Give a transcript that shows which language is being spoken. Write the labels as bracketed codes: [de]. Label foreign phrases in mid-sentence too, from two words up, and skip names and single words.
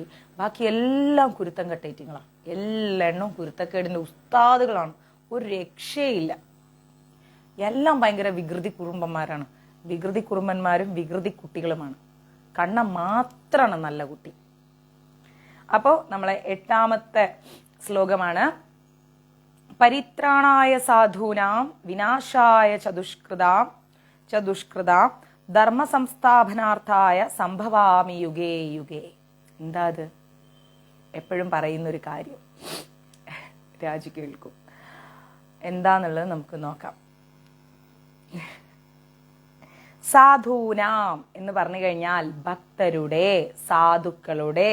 [ml] ബാക്കി എല്ലാം കുരുത്തം കെട്ടേറ്റിങ്ങളാണ്, എല്ലെണ്ണവും കുരുത്തക്കേടിൻ്റെ ഉസ്താദുകളാണ്, ഒരു രക്ഷയില്ല. എല്ലാം ഭയങ്കര വികൃതി കുറുമ്പന്മാരാണ്. വികൃതി കുറുമ്പന്മാരും വികൃതി കുട്ടികളുമാണ്. കണ്ണൻ മാത്രമാണ് നല്ല കുട്ടി. അപ്പോൾ നമ്മളെ 8-ാമത്തെ ശ്ലോകമാണ്. [sa] പരിത്രാണായ സാധൂനാം വിനാശായ ചതുഷ്കൃതാം ധർമ്മ സംസ്ഥാപനാർത്ഥായ സംഭവാമി യുഗേ യുഗേ. [ml] എന്താ അത്? എപ്പോഴും പറയുന്നൊരു കാര്യം. രാജു കേൾക്കും. എന്താന്നുള്ളത് നമുക്ക് നോക്കാം. സാധൂനാം എന്ന് പറഞ്ഞു കഴിഞ്ഞാൽ ഭക്തരുടെ, സാധുക്കളുടെ.